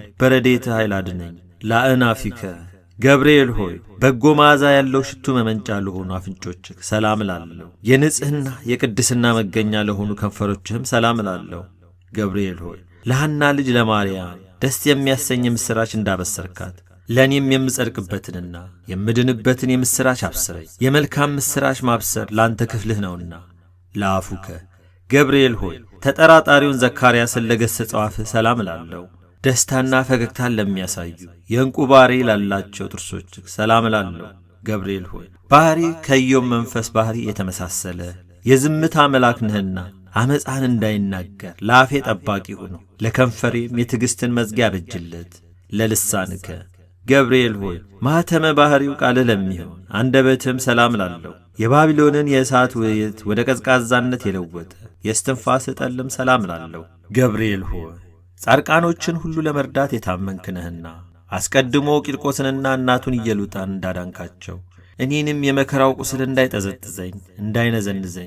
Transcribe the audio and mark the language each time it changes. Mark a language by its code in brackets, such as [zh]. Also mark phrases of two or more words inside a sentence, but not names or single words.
[am] በረድኤትህ ኃይል አድነኝ። ለአእናፊከ ገብርኤል ሆይ በጎ መዓዛ ያለው ሽቱ መመንጫ ለሆኑ አፍንጮችህ ሰላም ላለው። የንጽሕና የቅድስና መገኛ ለሆኑ ከንፈሮችህም ሰላም ላለው። ገብርኤል ሆይ ለሐና ልጅ ለማርያም ደስ የሚያሰኝ ምስራች እንዳበሰርካት ለእኔም የምጸድቅበትንና የምድንበትን የምስራች አብስረኝ። የመልካም ምስራች ማብሰር ላንተ ክፍልህ ነውና። ለአፉከ ገብርኤል ሆይ ተጠራጣሪውን ዘካርያስን ለገሠጸው አፍህ ሰላም ላለው። ደስታና ፈገግታን ለሚያሳዩ የዕንቁ ባሕሪ ላላቸው ጥርሶችህ ሰላም ላለው። ገብርኤል ሆይ ባሕሪ ከኢዮብ መንፈስ ባሕሪ የተመሳሰለ የዝምታ መልአክ ነህና አመፃን እንዳይናገር ለአፌ ጠባቂ ሁኑ። ለከንፈሬም የትዕግሥትን መዝጊያ አበጅለት። ለልሳንከ ገብርኤል ሆይ ማኅተመ ባሕሪው ቃልህ ለሚሆን አንደበትህም ሰላም ላለው። የባቢሎንን የእሳት ውይይት ወደ ቀዝቃዛነት የለወጠ የስትንፋስ ጠልም ሰላም ላለው። ገብርኤል ሆይ ጻድቃኖችን ሁሉ ለመርዳት የታመንክ ነህና አስቀድሞ ቂርቆስንና እናቱን ኢየሉጣን እንዳዳንካቸው እኔንም የመከራው ቁስል እንዳይጠዘጥዘኝ እንዳይነዘንዘኝ